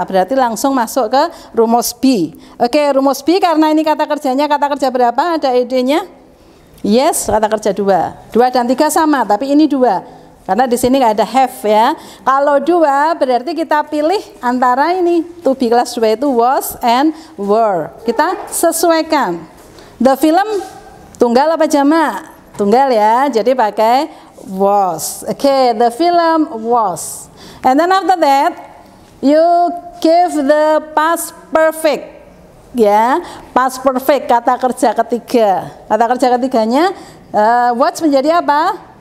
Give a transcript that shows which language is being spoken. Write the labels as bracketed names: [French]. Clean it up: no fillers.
[Indonesian] Berarti langsung masuk ke rumus B. Oke, rumus B karena ini kata kerjanya kata kerja berapa? Ada ide-nya? Yes, kata kerja 2. 2 dan 3 sama, tapi ini 2. Karena di sini nggak ada have ya. Kalau 2 berarti kita pilih antara ini. To be kelas 2 itu was and were. Kita sesuaikan. The film tunggal apa jamak? Tunggal ya. Jadi pakai was. Oke, [English] the film was. And then after that you give the past perfect. [Indonesian] Ya, past perfect kata kerja ketiga. Kata kerja ketiganya watch menjadi apa?